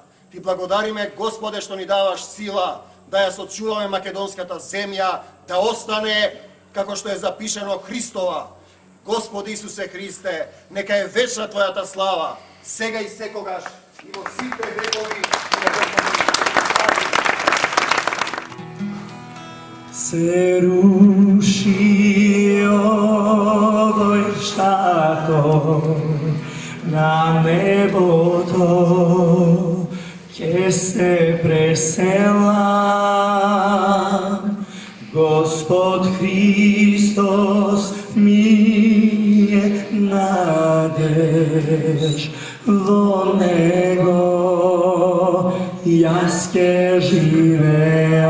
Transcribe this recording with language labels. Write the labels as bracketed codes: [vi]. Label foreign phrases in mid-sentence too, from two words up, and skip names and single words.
[mk] Ти благодариме, Господе, што ни даваш сила да ја сочуваме македонската земја, да остане како што е запишано Христова. Господи Исусе Христе, нека е вечна Твојата слава, сега и секогаш, и во сите векови, и во векови. Se ruši ovoj šator, na nebo to ќе се преселам. Господ Христос ми е надеж, во Него јас ќе живеам.